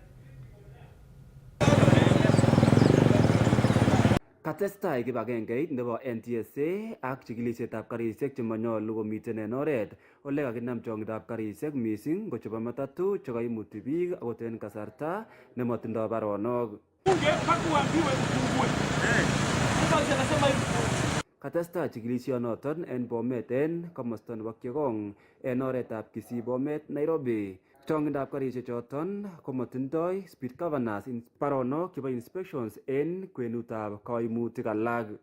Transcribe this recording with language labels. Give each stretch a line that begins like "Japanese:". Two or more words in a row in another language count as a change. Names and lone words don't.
Kalenjin: Katestai kibagengeit nebo NTSA ak chikilisietab karisiek chemanyolu komiten en oret ole kakinam chong'indab karisiek mising ko chebo matatu chekaimuti biik akot en kasarta nematindoi baronok. Katestai chikilisionoton en Bomet en komosta nebo Kiegong en oretab Kisii Bomet Nairobi. Chong'indab karisiek choton komatindoi
English: speed governors
Kalenjin: in baronok chebo inspections en kwenutab kaimutik alak.